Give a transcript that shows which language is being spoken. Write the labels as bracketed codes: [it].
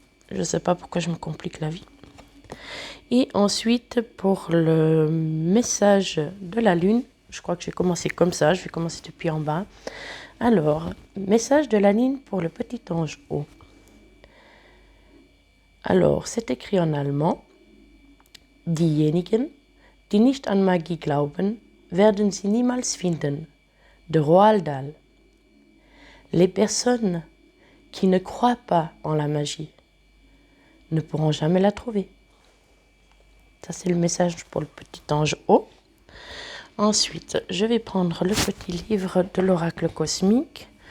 [fr] Je ne sais pas pourquoi je me complique la vie. Et ensuite, pour le message de la lune, je crois que j'ai commencé comme ça, je vais commencer depuis en bas. Alors, message de la lune pour le petit ange haut. Alors, c'est écrit en allemand. [de] Diejenigen, die nicht an Magie glauben, werden sie niemals finden. [fr] De Roald Dahl. Les personnes qui ne croient pas en la magie ne pourront jamais la trouver. Ça, c'est le message pour le petit ange haut. Ensuite, je vais prendre le petit livre de l'oracle cosmique.